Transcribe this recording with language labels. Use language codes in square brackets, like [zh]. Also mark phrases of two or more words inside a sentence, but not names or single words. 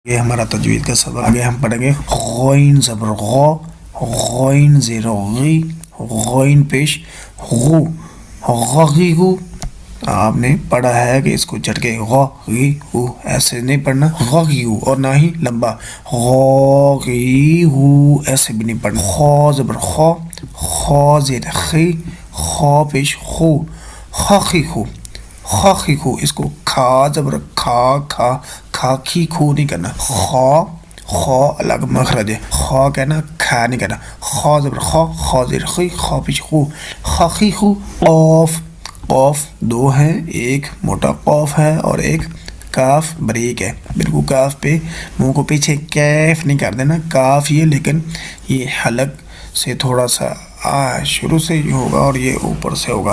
[ur] یہ ہمارا تجوید کا سبق آگے ہم پڑھیں گے غین زبر غو، غین زیر غی، غین پیش غو، غی غو۔ آپ نے پڑھا ہے کہ اس کو چڑھ کے غی غو ایسے نہیں پڑھنا، غی غو، اور نہ ہی لمبا غی غو ایسے بھی نہیں پڑھنا۔ خو زبر خو، خو زیر خی، خو پیش خو، خی خو، خی خو۔ اس کو کھا زبر کھا، کھا کھا کھی کھو نہیں کرنا، خو خو الگ مخرج ہے، خو کہنا کھا نہیں کرنا، خو زبر خو، خو زیر خی، خو پیش خو، خی خو۔ قوف، قوف دو ہیں، ایک موٹا قوف ہے اور ایک کاف بریک ہے، بالکل کاف پہ منہ کو پیچھے کیف نہیں کر دینا، کاف یہ، لیکن یہ حلق سے تھوڑا سا شروع سے ہی ہوگا اور یہ اوپر سے ہوگا۔